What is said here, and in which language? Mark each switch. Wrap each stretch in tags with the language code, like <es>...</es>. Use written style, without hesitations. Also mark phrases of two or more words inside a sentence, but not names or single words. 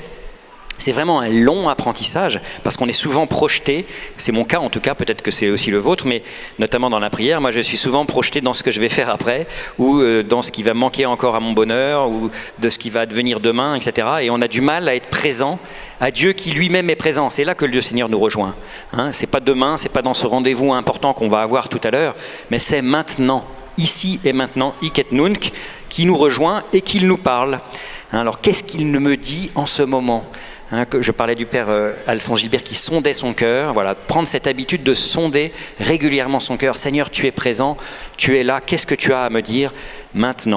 <fr>C'est vraiment un long apprentissage parce qu'on est souvent projeté, c'est mon cas en tout cas, peut-être que c'est aussi le vôtre, mais notamment dans la prière, moi je suis souvent projeté dans ce que je vais faire après ou dans ce qui va manquer encore à mon bonheur ou de ce qui va advenir demain, etc. Et on a du mal à être présent à Dieu qui lui-même est présent. C'est là que le Seigneur nous rejoint. C'est pas demain, c'est pas dans ce rendez-vous important qu'on va avoir tout à l'heure, mais c'est maintenant, ici et maintenant,</fr> <la>hic et nunc,</la> <fr>qui nous rejoint et qui nous parle. Alors qu'est-ce qu'il me dit en ce moment ? Je parlais du Père Alphonse Gilbert qui sondait son cœur, prendre cette habitude de sonder régulièrement son cœur. Seigneur, tu es présent, tu es là, qu'est-ce que tu as à me dire maintenant ?</fr>